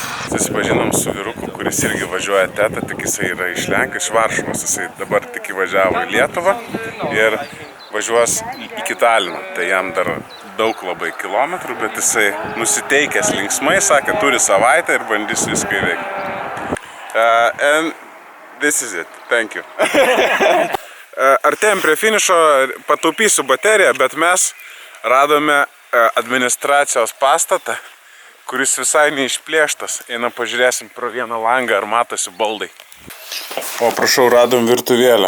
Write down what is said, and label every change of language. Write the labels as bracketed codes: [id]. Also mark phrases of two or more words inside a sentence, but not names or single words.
[lt] Susipažinom su vyruku, kuris irgi važiuoja tetą, tik jisai yra iš Lenkijos, iš Varšuvos. Jisai dabar tik įvažiavo į Lietuvą ir važiuos iki Talino. Tai jam dar daug labai kilometrų, bet jisai nusiteikęs linksmai, sakė, turi savaitę ir bandys viską įveikti. [en] And this is it. Thank you. [lt] Artėjom prie finišo, pataupysiu bateriją, bet mes radome administracijos pastatą, kuris visai neišplėštas. Einam pažiūrėsim pro vieną langą, ar matosi baldai. O prašau, radom virtuvėlę.